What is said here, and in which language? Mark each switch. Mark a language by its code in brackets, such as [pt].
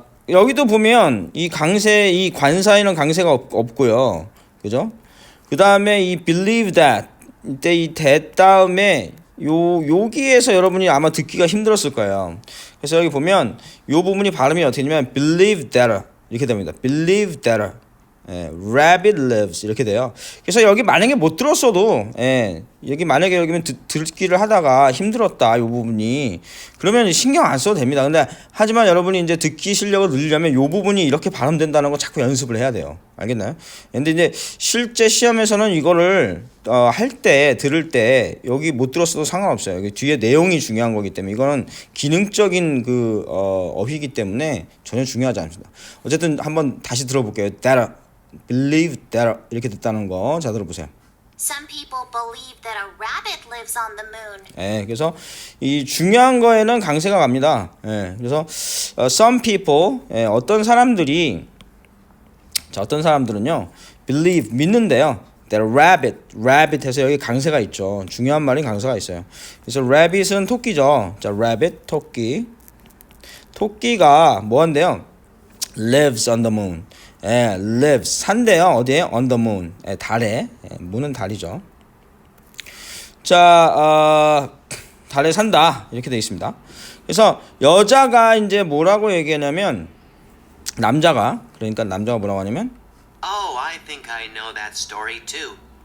[ko] 여기도 보면 이 강세, 이 관사에는 강세가 없고요. 그죠? 그 다음에 이 [en] believe that [ko] 이때 이 that 다음에 여기에서 여러분이 아마 듣기가 힘들었을 거예요. 그래서 여기 보면 요 부분이 발음이 어떻게 되냐면 [en] believe that [ko] 이렇게 됩니다. [en] believe that rabbit lives [ko] 이렇게 돼요. 그래서 여기 만약에 못 들었어도 여기 만약에 여기면 듣기를 하다가 힘들었다 이 부분이 그러면 신경 안 써도 됩니다. 근데 하지만 여러분이 이제 듣기 실력을 늘리려면 이 부분이 이렇게 발음된다는 거 자꾸 연습을 해야 돼요. 알겠나요? 근데 이제 실제 시험에서는 이거를 할 때 들을 때 여기 못 들었어도 상관없어요. 여기 뒤에 내용이 중요한 거기 때문에 이거는 기능적인 그 어휘이기 때문에 전혀 중요하지 않습니다. 어쨌든 한번 다시 들어볼게요. [en] That believe that [ko] 이렇게 됐다는 거. 자, 들어보세요. [en] Some people believe that a rabbit lives on the moon. [ko] 그래서 이 중요한 거에는 강세가 갑니다. 그래서 [en] some people [ko] 어떤 사람들이 자, 어떤 사람들은요 believe 믿는데요. [en] that a rabbit [ko] 해서 여기 강세가 있죠. 중요한 말이 강세가 있어요. 그래서 rabbit은 토끼죠. 자, rabbit 토끼. 토끼가 뭐한대요? [en] lives on the moon. lives [ko] 산대요. 어디에? [en] on the moon. 달에. moon은 [ko] 달이죠. 자, 달에 산다. 이렇게 되어 있습니다. 그래서 여자가 이제 뭐라고 얘기하냐면 남자가 그러니까 남자가 뭐라고 하냐면 [en] Oh, I think I know that story too.